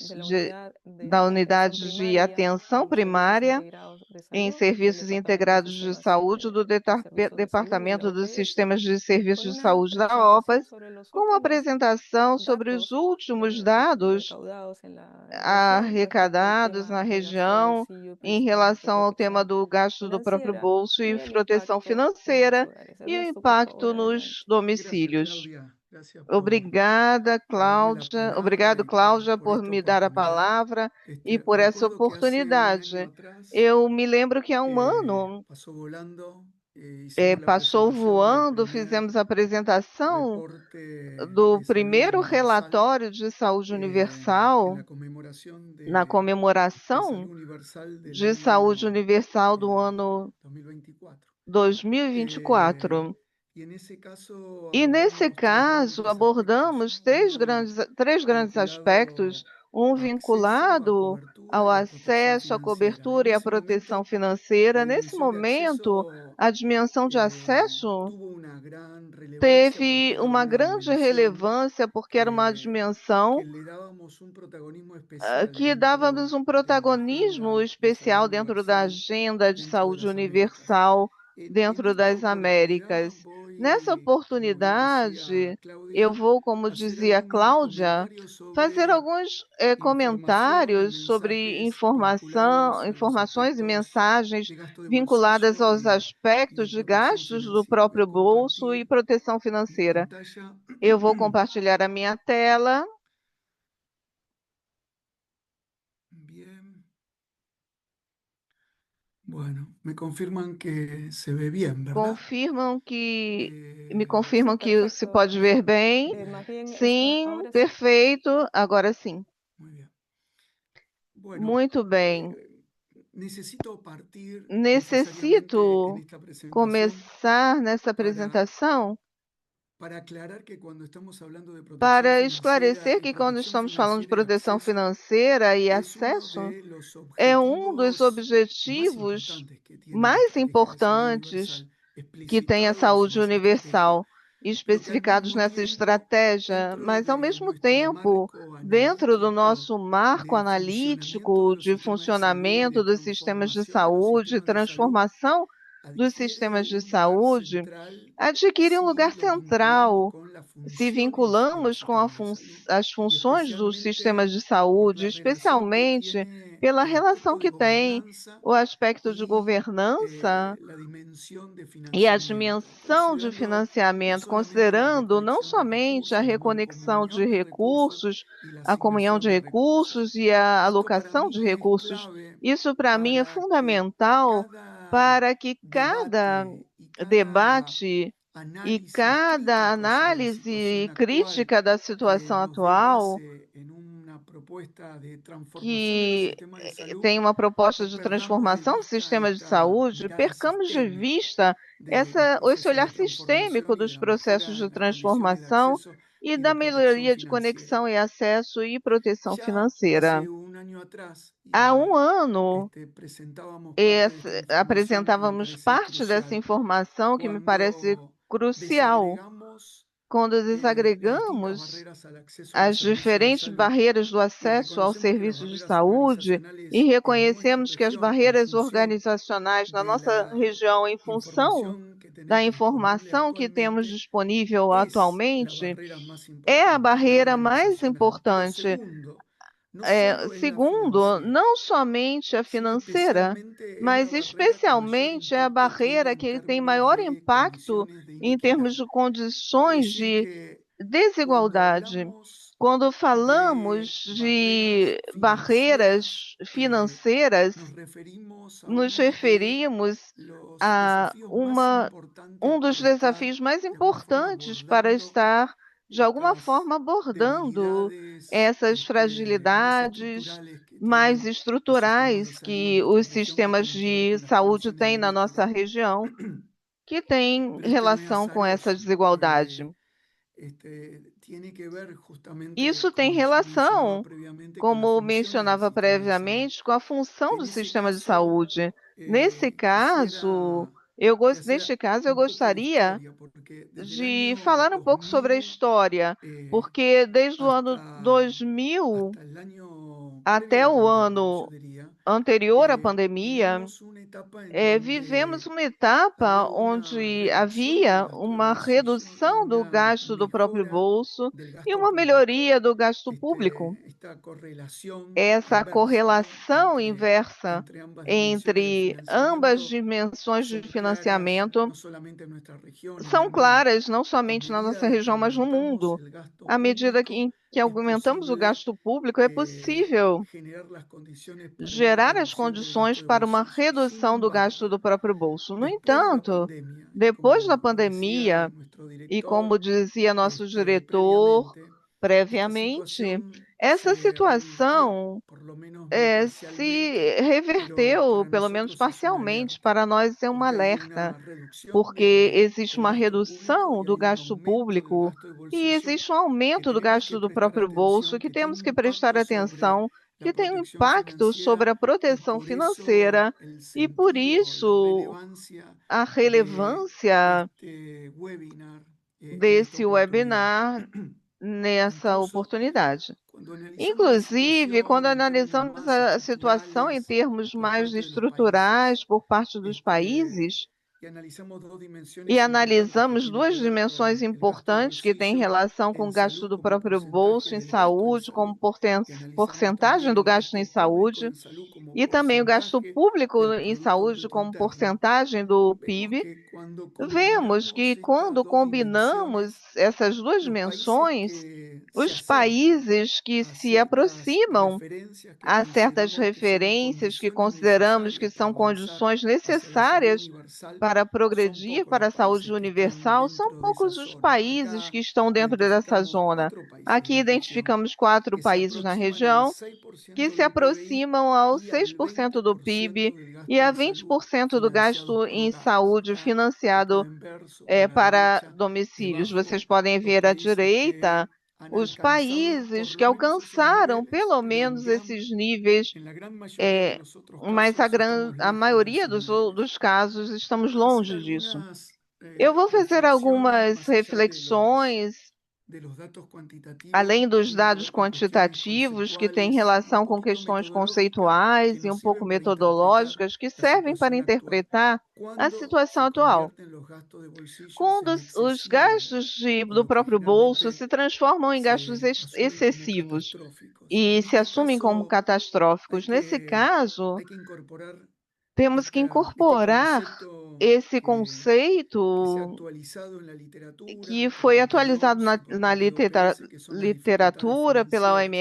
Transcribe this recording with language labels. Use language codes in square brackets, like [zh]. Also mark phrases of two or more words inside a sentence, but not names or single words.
[pt] de atenção primária em serviços integrados de saúde do Departamento dos Sistemas de Serviços de Saúde da OPAS, com uma apresentação sobre os últimos dados arrecadados na região em relação ao tema do gasto do próprio bolso e proteção financeira e o impacto nos domicílios. Obrigada, Cláudia. Obrigado, Cláudia, por me dar a palavra e por essa oportunidade. Eu me lembro que há um ano [es] hicimos la [pt] passou [es] presentación del [pt] voando, [es] primer [pt] fizemos a apresentação [es] reporte [pt] do [es] de salud [pt] primeiro [es] universal [pt] relatório de saúde [es] en [pt] universal [es] la conmemoración [pt] na [es] de [pt] comemoração [es] salud universal del [pt] de saúde [es] año [pt] universal do ano [es] 2024. [pt] 2024. [es] Y en esse caso [pt] E nesse [es] abordamos [pt] caso, [es] tres aspectos. [pt] abordamos três grandes aspectos, [es] Vinculado [pt] um [es] a acceso, a [pt] vinculado [es] cobertura [pt] ao [es] y a protección [pt] acesso, à [es] financiera. [pt] cobertura [es] En [pt] e à [es] ese [pt] proteção [es] momento, [pt] financeira. [es] la [pt] Nesse [es] dimensión de [pt] momento, [es] acceso [pt] a dimensão de acesso [es] tuvo una gran relevancia porque [pt] teve [es] era [pt] uma [es] una [pt] grande [es] dimensión [pt] relevância, porque era uma [es] que [pt] dimensão [es] le dábamos un protagonismo especial [pt] que dávamos [es] dentro [pt] um [es] de la [pt] protagonismo [es] agenda de salud [pt] especial dentro da [es] universal [pt] agenda de [es] dentro de [pt] saúde [es] las Américas. [pt] universal [es] En [pt] dentro [es] esta [pt] das [es] oportunidad [pt] Américas. Nessa [es] voy, como bien decía [pt] oportunidade, eu [es] Claudia, [pt] vou, como [es] a hacer [pt] dizia [es] algunos [pt] Cláudia, [es] comentarios [pt] fazer [es] sobre [pt] alguns [es] información y [pt] comentários sobre [es] mensajes vinculados a los [pt] informações e [es] aspectos [pt] mensagens [es] de gasto de [pt] vinculadas [es] bolsillo [pt] aos [es] y de [pt] aspectos de [es] protección [pt] gastos do [es] financiera. Voy a [pt] próprio bolso e [es] compartir [pt] proteção [es] mi [pt] financeira. [es] pantalla. [pt] Eu vou compartilhar a minha tela. [es] Bien. Bueno, me confirman que se ve bien, ¿verdad? [pt] Me [es] Sí, [pt] confirmam que se [es] perfecto. [pt] pode ver bem. [es] Más bien [pt] Sim, [es] ahora sí. [pt] perfeito. Agora sim. [es] Muy bien. Bueno, [pt] Muito bem. [es] necesito partir necesariamente en [pt] Necessito [es] esta presentación [pt] começar nessa [es] para, [pt] apresentação [es] para aclarar que cuando estamos hablando de protección [pt] para [es] financiera [pt] esclarecer [es] y [pt] que quando [es] protección [pt] estamos falando de [es] financiera y [pt] proteção [es] acceso, [pt] financeira e [es] es uno [pt] acesso, [es] de los [pt] é um dos [es] objetivos más [pt] objetivos [es] importantes que tiene la [pt] mais [es] estrategia de salud [pt] importantes [es] universal, [pt] que tem a [es] explicitados en [pt] saúde [es] esa estrategia, [pt] universal, [es] pero que al [pt] especificados [es] mismo [pt] nessa [es] tiempo, [pt] estratégia, [es] dentro [pt] mas, ao [es] de [pt] mesmo [es] nuestro [pt] tempo, [es] marco [pt] dentro do [es] analítico [pt] nosso marco [es] de funcionamiento [pt] analítico [es] de los [pt] de [es] sistemas de salud y [pt] funcionamento [es] de [pt] dos sistemas de [es] transformación de los [pt] saúde, [es] sistemas de salud, [pt] transformação dos [es] adquiere [pt] sistemas de [es] un lugar [pt] saúde, [es] central [pt] adquire um [es] si [pt] lugar [es] lo vinculamos [pt] central [es] con las [pt] se [es] funciones de los [pt] vinculamos com [es] sistemas de salud [pt] as [es] y [pt] funções dos sistemas [es] especialmente [pt] de [es] por [pt] saúde, [es] la relación que [pt] especialmente [es] tiene [pt] pela [es] el [pt] relação [es] aspecto de [pt] que tem [es] gobernanza [pt] o aspecto de [es] y [pt] governança [es] la dimensión de [pt] e a [es] financiamiento, [pt] dimensão de [es] considerando no [pt] financiamento, [es] solamente la [pt] considerando não [es] reconexión de [pt] somente a [es] recursos, la [pt] reconexão de [es] mancomunión de recursos [pt] recursos, [es] y la [pt] a comunhão [es] asignación [pt] de [es] de recursos. [pt] recursos e a [es] Esto para [pt] alocação de [es] mí es [pt] recursos. [es] clave [pt] Isso, para mim, é [es] para que [pt] fundamental [es] cada [pt] para que cada [es] debate y cada [pt] debate e [es] análisis [pt] cada [es] crítico sobre la situación [pt] análise [es] actual [pt] crítica da situação [es] nos dé [pt] atual, [es] base en una propuesta de transformación de los [pt] que [es] sistemas de salud, [pt] tem uma proposta [es] no [pt] de [es] perdamos de [pt] transformação do [es] vista [pt] sistema de [es] esta [pt] saúde, [es] mirada [pt] percamos de [es] sistémica [pt] vista [es] de los [pt] esse [es] procesos [pt] olhar [es] de [pt] sistêmico [es] transformación y de [pt] dos [es] la [pt] processos [es] mejora [pt] de [es] en las condiciones de [pt] transformação [es] acceso [pt] e [es] y [pt] da [es] de protección [pt] melhoria de [es] financiera. [pt] conexão e acesso e proteção [es] Ya [pt] financeira. [es] hace un año atrás [pt] Há um [es] y [pt] ano, [es] presentábamos parte de esta información que me [pt] apresentávamos [es] parece [pt] parte dessa [es] crucial [pt] informação que me parece [es] cuando [pt] crucial [es] desagregamos [pt] quando [es] las distintas [pt] desagregamos [es] barreras al acceso a los [pt] as [es] servicios de [pt] diferentes [es] salud [pt] barreiras do [es] y [pt] acesso aos [es] reconocemos que las [pt] serviços de [es] barreras [pt] saúde e [es] organizacionales en nuestra [pt] reconhecemos que as [es] región, en [pt] barreiras [es] función [pt] organizacionais na [es] de [pt] nossa [es] la [pt] região, em função [es] información que [pt] da [es] tenemos disponible [pt] informação que temos [es] actualmente, [pt] disponível [es] es la [pt] atualmente, [es] barrera más [pt] é a [es] importante, la [pt] barreira mais [es] organizacional. Pero [pt] importante. [es] segundo, no solo es la [pt] Segundo, [es] financiera, [pt] não somente a [es] sino [pt] financeira, [es] especialmente es la [pt] mas [es] barrera que mayor [pt] especialmente é a [es] impacto tiene [pt] barreira que [es] en [pt] ele tem [es] términos [pt] maior [es] de [pt] impacto [es] condiciones de [pt] em [es] inequidad. [pt] termos de [es] Quiere [pt] condições [es] decir [pt] de [es] que cuando [pt] desigualdade. [es] hablamos [pt] Quando falamos [es] de barreras [pt] de [es] financieras, [pt] barreiras financeiras, [es] nos referimos a [pt] nos [es] uno de [pt] referimos [es] los [pt] a [es] desafíos más importantes [pt] um dos [es] para estar [pt] desafios mais [es] de alguna forma [pt] importantes para [es] abordando [pt] estar, de alguma [es] estas [pt] forma, abordando [es] debilidades [pt] essas [es] más [pt] fragilidades [es] estructurales que [pt] mais [es] tienen los sistemas de [pt] estruturais [es] salud en [pt] que [es] nuestra [pt] os [es] región, que [pt] sistemas [es] tienen que ver [pt] de [es] con las [pt] saúde [es] condiciones de [pt] têm na nossa [es] inequidad. [pt] região, que tem [es] Pero esto no es [pt] relação com essa [es] azaroso, [pt] desigualdade. [es] tiene que ver justamente, [pt] Isso tem [es] como yo mencionaba [pt] relação, [es] previamente, con las [pt] como [es] funciones del [pt] mencionava [es] sistema de salud. [pt] previamente, com a função [es] En [pt] do [es] ese [pt] sistema de [es] caso, [pt] saúde. Nesse caso, [es] quisiera [pt] neste caso, eu [es] un poco de [pt] gostaria [es] historia, porque desde el [pt] de [es] año [pt] falar um pouco sobre a [es] 2000 [pt] história, eh, porque desde o ano [es] hasta, [pt] 2000 [es] hasta el año previo a [pt] até [es] la [pt] o [es] pandemia, yo [pt] ano [es] diría, [pt] anterior à pandemia, [es] vivimos una etapa en donde [pt] vivemos uma etapa [es] había una [pt] onde [es] reducción del [pt] havia [es] gasto del [pt] uma [es] bolsillo y [pt] redução do [es] una [pt] gasto do próprio [es] mejora [pt] bolso [es] del [pt] e [es] gasto [pt] uma [es] público. [pt] melhoria do gasto público. [es] Esta correlación [pt] Essa [es] inversa, ¿no? [pt] correlação inversa [es] entre ambas dimensiones del [pt] entre ambas [es] financiamiento [pt] dimensões de [es] son claras [pt] financiamento [es] no solamente en nuestra región, en el [pt] são [es] mundo. [pt] claras, não [es] A [pt] somente na nossa [es] medida de que [pt] região, mas no [es] aumentamos [pt] mundo. [es] el gasto [pt] À medida [es] público, [pt] em que [es] es [pt] aumentamos o [es] posible [pt] gasto público, é possível [es] generar las condiciones para una [pt] gerar as [es] reducción del gasto [pt] condições [es] de [pt] para uma [es] bolsillo [pt] redução redução do gasto do próprio bolso. No [es] Después de la [pt] entanto, [es] pandemia, [pt] depois da [es] como decía [pt] pandemia, [es] nuestro [pt] e como [es] director [pt] dizia nosso diretor [es] previamente, esta [pt] previamente, [es] situación [pt] essa [es] se revirtió, [pt] situação [es] por lo menos muy parcialmente, [pt] se [es] pero [pt] reverteu, [es] para [pt] pelo menos [es] nosotros es un [pt] parcialmente, [es] alerta, [pt] para nós é um [es] porque hay [pt] alerta, [es] una reducción [pt] porque existe [es] del [pt] uma [es] gasto público [pt] redução [es] y [pt] do [es] hay un [pt] gasto [es] aumento del [pt] público [es] gasto de [pt] e [es] bolsillo [pt] existe um [es] que [pt] aumento do [es] tenemos que [pt] gasto do [es] prestar [pt] próprio bolso, [es] atención, [pt] que [es] que tiene [pt] temos [es] un [pt] que prestar [es] impacto sobre [pt] atenção, [es] la [pt] que tem um [es] protección [pt] impacto [es] financiera [pt] sobre a [es] y [pt] proteção [es] por eso [pt] financeira, [es] el [pt] e por [es] sentido, la [pt] isso [es] relevancia [pt] a [es] de [pt] relevância [es] este webinar en esta [pt] desse [es] oportunidad. [pt] webinar nessa [es] Incluso [pt] oportunidade. [es] cuando analizamos la [pt] Inclusive, quando [es] situación en términos [pt] analisamos [es] más [pt] a situação em [es] estructurales [pt] termos [es] por [pt] mais [es] parte de los países, [pt] estruturais por parte dos [es] este, [pt] países, [es] y analizamos dos [pt] e [es] dimensiones importantes que [pt] analisamos [es] tienen [pt] duas [es] que ver [pt] dimensões [es] con el gasto de [pt] importantes que têm [es] bolsillo [pt] relação com o [es] en [pt] gasto [es] salud [pt] do [es] como [pt] próprio [es] porcentaje [pt] bolso em [es] del gasto en [pt] saúde, como [es] salud, y analizamos [pt] porcentagem [es] también [pt] do [es] el [pt] gasto em [es] gasto público [pt] saúde, [es] en salud como [pt] e também o gasto [es] porcentaje [pt] público [es] del [pt] em [es] Producto [pt] saúde [es] Bruto [pt] como [es] Interno, [pt] porcentagem do [es] vemos [pt] PIB, [es] que cuando [pt] vemos que [es] combinamos estas [pt] quando [es] dos [pt] combinamos [es] dimensiones, [pt] essas duas [es] los países [pt] dimensões, [es] que se [pt] os [es] acercan [pt] países que [es] a [pt] se [es] ciertas [pt] aproximam [es] referencias que [pt] a certas [es] consideramos que son [pt] referências que [es] condiciones [pt] consideramos que [es] necesarias para [pt] são [es] avanzar [pt] condições [es] hacia la salud [pt] necessárias [es] universal, [pt] para [es] son [pt] progredir [es] pocos los [pt] para a saúde [es] países que están [pt] universal, são [es] dentro de esa [pt] poucos os [es] zona. [pt] países [es] Acá [pt] que estão dentro dessa [es] identificamos [pt] zona. [es] cuatro países [pt] Aqui [es] de la región [pt] identificamos 4 [es] que se [pt] países na [es] aproximan al [pt] região que [es] 6% [pt] se [es] del PBI [pt] aproximam aos [es] y al [pt] 6% do PIB [es] 20% del [pt] e [es] gasto [pt] a [es] en salud [pt] 20% do [es] financiados [pt] gasto [es] por [pt] em [es] hogares. [pt] saúde [es] Acá lo [pt] financiado [es] pueden ver sobre la [pt] para [es] derecha, [pt] domicílios. Vocês [es] debajo, [pt] podem [es] los [pt] ver à [es] países [pt] direita [es] que han [pt] os [es] alcanzado por [pt] países que [es] lo menos esos [pt] alcançaram [es] niveles, [pt] pelo [es] pero [pt] menos esses níveis, [es] en la gran mayoría de [pt] é, [es] los otros [pt] mas [es] casos estamos [pt] a [es] lejos de [pt] maioria [es] esos niveles. [pt] dos casos estamos [es] Voy a hacer [pt] longe disso. [es] algunas [pt] Eu vou fazer [es] reflexiones [pt] algumas [es] más allá [pt] reflexões, [es] de los datos cuantitativos [pt] além [es] que [pt] dos [es] tienen que [pt] dados [es] ver con cuestiones [pt] quantitativos, que têm [es] conceptuales y un [pt] relação com [es] poquito [pt] questões [es] metodológicas que [pt] conceituais e um [es] nos [pt] pouco [es] sirven para interpretar [pt] metodológicas, que [es] la [pt] servem para [es] situación actual. [pt] interpretar a [es] Cuando [pt] situação [es] se [pt] atual. [es] convierten los gastos de bolsillos [pt] Quando [es] en [pt] os [es] excesivos [pt] gastos [es] o [pt] do [es] lo que [pt] próprio bolso [es] generalmente [pt] se transformam em gastos [es] se asumen como [pt] excessivos [es] catastróficos. [pt] e [es] En [pt] se [es] este [pt] assumem como [es] caso, hay [pt] catastróficos, nesse [es] que, [pt] caso, [es] hay que incorporar [pt] temos que [es] este [pt] incorporar [es] concepto [pt] esse [es] que se ha [pt] conceito [es] actualizado en la literatura [pt] que [es] por [pt] foi [es] parte de la [pt] atualizado [es] OCDE, por [pt] na [es] parte de OPS, que son las dificultades [pt] literatura pela [es] financieras,